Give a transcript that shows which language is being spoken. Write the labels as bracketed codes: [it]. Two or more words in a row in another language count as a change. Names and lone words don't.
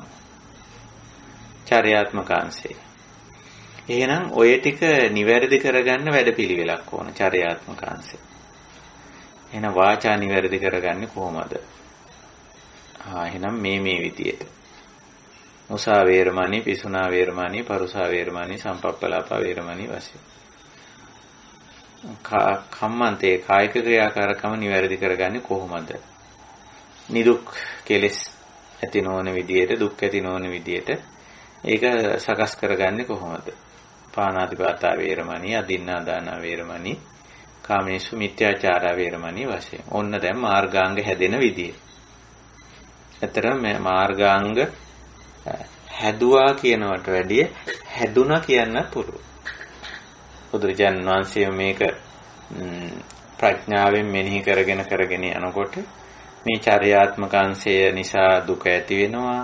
[si] චර්යාත්මක අංශය. එහෙනම් ඔය ටික නිවැරදි කරගන්න වැඩපිළිවෙලක් ඕන චර්යාත්මක අංශය. එහෙනම් වාචා නිවැරදි කරගන්නේ කොහොමද? එහෙනම් මේ විදියට. [pi] මුසා වේරමණී, පිසුනා වේරමණී, පරුසා වේරමණී, සම්පප්පලාප වේරමණී වශයෙන්. [si] කම්මන්තේ කායික ක්‍රියාකාරකම නිවැරදි කරගන්නේ කොහොමද? නිදුක් කෙලෙස් ඇති නොවන විදියට, දුක් ඇති නොවන විදියට ඒක සකස් කරගන්නේ කොහොමද? [pi] පාණාතිපාතා වේරමණී, අදින්නා දාන වේරමණී, කාමේසු මිත්‍යාචාර වේරමණී වශයෙන්. [si] ඔන්න දැන් මාර්ගාංග හැදෙන විදිය. ඇත්තටම මේ මාර්ගාංග හැදුවා කියනවට වැඩිය හැදුනා කියන්න පුළුවන්. බුදුරජාණන් වහන්සේ මේක ප්‍රඥාවෙන් මෙනෙහි කරගෙන යනකොට මේ චර්යාත්මක අංශය නිසා දුක ඇති වෙනවා.